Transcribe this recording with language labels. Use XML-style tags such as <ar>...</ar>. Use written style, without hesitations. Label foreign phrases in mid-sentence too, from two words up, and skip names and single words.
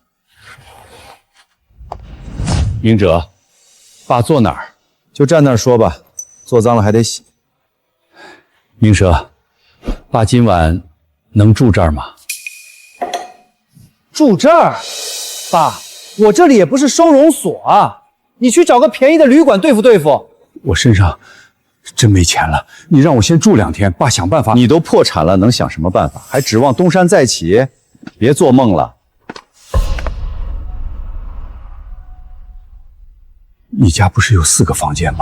<zh>明哲，爸坐哪兒？就站那兒說吧，坐髒了還得洗。明哲，爸今晚能住這兒嗎？住這兒？爸，我這裡也不是收容所啊，你去找個便宜的旅館對付對付。我身上真沒錢了，你讓我先住2天，爸想辦法。你都破產了，能想什麼辦法？還指望東山再起？別做夢了。你家不是有4個房間嗎？</zh>